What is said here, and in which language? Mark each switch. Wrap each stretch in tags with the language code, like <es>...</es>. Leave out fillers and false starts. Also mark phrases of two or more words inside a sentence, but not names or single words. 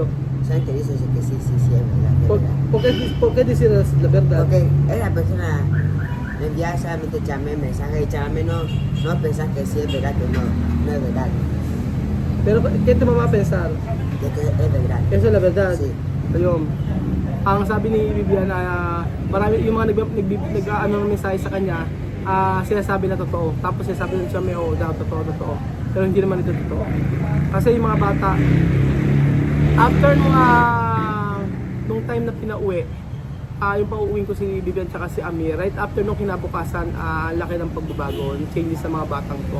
<es>¿Saben qué dice? Dice que sí, es verdad. ¿Por qué decir la verdad? Porque esa persona le envía solamente Chame mensaje y Chame no piensa que sí es verdad o no es verdad. Pero ¿qué tu mamá pensar? De que es verdad. Eso es la verdad. Sí.</es> <tl>Ayun. Ang sabi ni Vivian marami yung mga nag-ano ng mensahe sa kanya, sinasabi na totoo. Tapos sinasabi na siya may daw totoo. Pero hindi naman ito totoo. Kasi yung mga bata, after nung time na pinauwi, yung pauuwin ko si Vivian tsaka si Amir,</tl> <en>right after</en> <tl>nung kinabukasan, laki ng pagbabago, changes sa mga batang to.</tl>